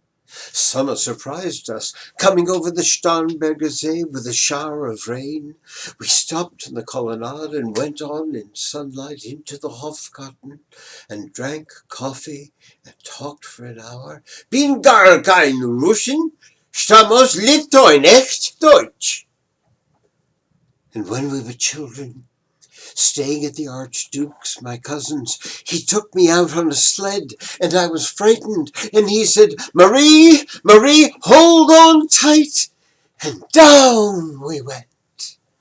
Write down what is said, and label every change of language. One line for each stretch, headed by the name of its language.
English: Summer surprised us, coming over the Starnberger See with a shower of rain. We stopped in the colonnade and went on in sunlight into the Hofgarten and drank coffee and talked for an hour.
German: Bin gar kein Russen, stamm aus Litauen, echt Deutsch.
English: And when we were children, staying at the Archduke's, my cousin's, he took me out on a sled, and I was frightened, and he said, Marie, Marie, hold on tight, and down we went.